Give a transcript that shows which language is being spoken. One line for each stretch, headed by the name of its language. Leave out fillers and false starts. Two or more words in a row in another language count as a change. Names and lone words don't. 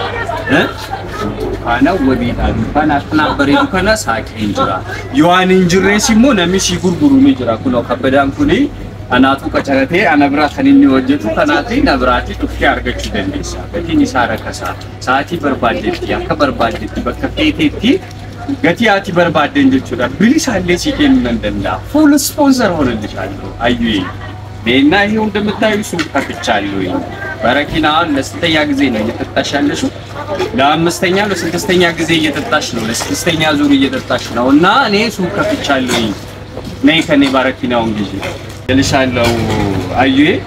Oromo: kana wabiidha kana kana bareedu kana saaqeen jira yoo ani injirrees immoo namni si gurguru ni jira kunoo kabbadaan kuni anaatu qacaratee ana bira kan inni hojjetu kanaati na biraati dhufee argachuu dandeessa. Gatiin isaa rakasa sa'aatii barbaadetti akka barbaadetti bakka feetetti gati ati barbaadden jechuudha. Bilisaallee si kennuu nan danda'a.
English: Full sponsor
Amharic: ሆነልሻለሁ አዩዬ በእና ይሄው እንደምታዩ ሱቅ ከፍቻለሁ በረኪና ለስተኛ ጊዜ ነው እየተጣሽ ያለሽው ለአምስተኛ ለስድስተኛ ጊዜ እየተጣሽ ነው ለስድስተኛ ዙር እየተጣሽ ነውና እኔ ሱቅ ከፍቻለሁ ነይ ከኔ በረኪናውን ግዢ ልሻለው አዩዬ